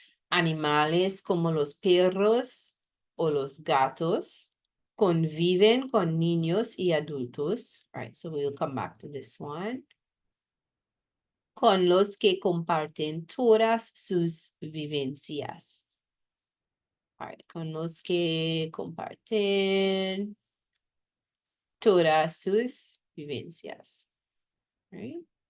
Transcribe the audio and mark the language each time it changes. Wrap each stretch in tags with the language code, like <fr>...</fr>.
<es>Animales como los perros o los gatos conviven con niños y adultos.</es> <en>All right, so we'll come back to this one.</en> <es>Con los que comparten todas sus vivencias.</es> <en>All right,</en> <es>con los que comparten todas sus vivencias.</es> <en>All right.</en>